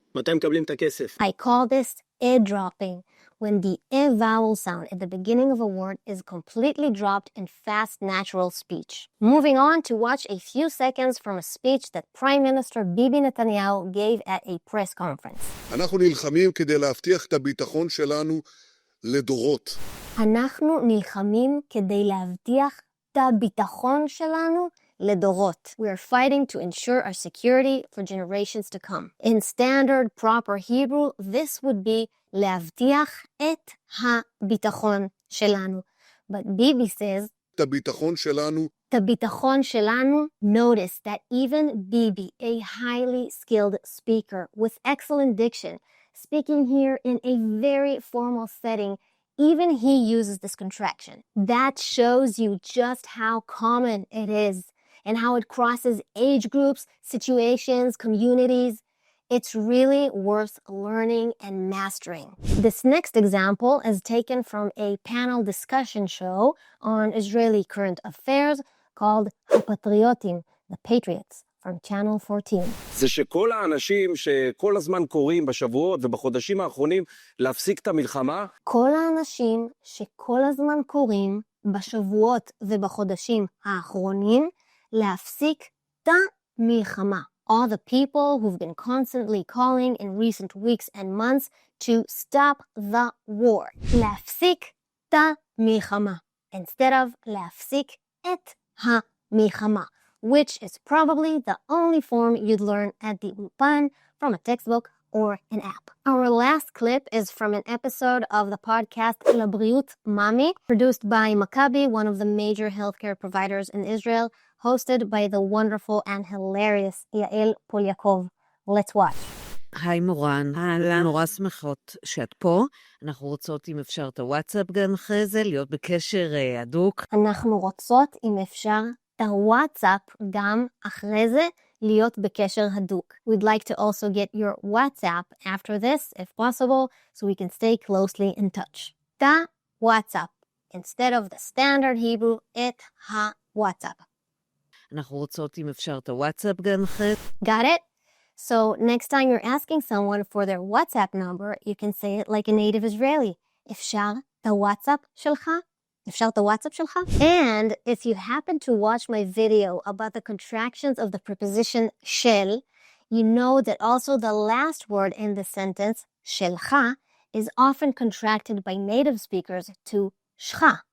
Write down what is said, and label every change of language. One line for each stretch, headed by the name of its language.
Hebrew: מתי מקבלים את הכסף?
English: I call this dropping, when the vowel sound at the beginning of a word is completely dropped in fast natural speech. Moving on to watch a few seconds from a speech that Prime Minister Bibi Netanyahu gave at a press conference.
Hebrew: אנחנו נלחמים כדי להבטיח את הביטחון שלנו לדורות. אנחנו נלחמים כדי להבטיח את הביטחון שלנו לדורות.
English: We are fighting to ensure our security for generations to come. In standard proper Hebrew, this would be
Hebrew: להבטיח את הביטחון שלנו.
English: But Bibi says,
Hebrew: את הביטחון שלנו, את הביטחון שלנו.
English: Notice that even Bibi, a highly skilled speaker with excellent diction, speaking here in a very formal setting, even he uses this contraction. That shows you just how common it is and how it crosses age groups, situations, communities. It's really worth learning and mastering. This next example is taken from a panel discussion show on Israeli current affairs called hapatriotim, the Patriots, from Channel 14.
Hebrew: זה שכל האנשים שכל הזמן קוראים בשבועות ובחודשים האחרונים להפסיק את המלחמה, כל האנשים שכל הזמן קוראים בשבועות ובחודשים האחרונים להפסיק את המלחמה.
English: All the people who've been constantly calling in recent weeks and months to stop the war.
Hebrew: להפסיק את המלחמה.
English: Instead of
Hebrew: להפסיק את המלחמה,
English: which is probably the only form you'd learn at the ulpan from a textbook or an app. Our last clip is from an episode of the podcast לבריאות Mami, produced by Maccabi, one of the major healthcare providers in Israel, hosted by the wonderful and hilarious יעל פוליאקוב. Let's watch.
Hebrew: היי מורן, נורא שמחות שאת פה. אנחנו רוצות אם אפשר את הוואטסאפ גם אחרי זה, להיות בקשר הדוק. אנחנו רוצות אם אפשר את הוואטסאפ גם אחרי זה, להיות בקשר הדוק.
English: We'd like to also get your WhatsApp after this, if possible, so we can stay closely in touch.
Hebrew: את הוואטסאפ.
English: Instead of the standard Hebrew,
Hebrew: את הוואטסאפ. אנחנו רוצות אם אפשר את הוואטסאפ גם אחרי.
English: Got it? So next time you're asking someone for their WhatsApp number, you can say it like a native Israeli.
Hebrew: אפשר את הוואטסאפ שלך? אפשר את הוואטסאפ שלך?
English: And if you happen to watch my video about the contractions of the preposition של, you know that also the last word in the sentence, שלך, is often contracted by native speakers to שלך.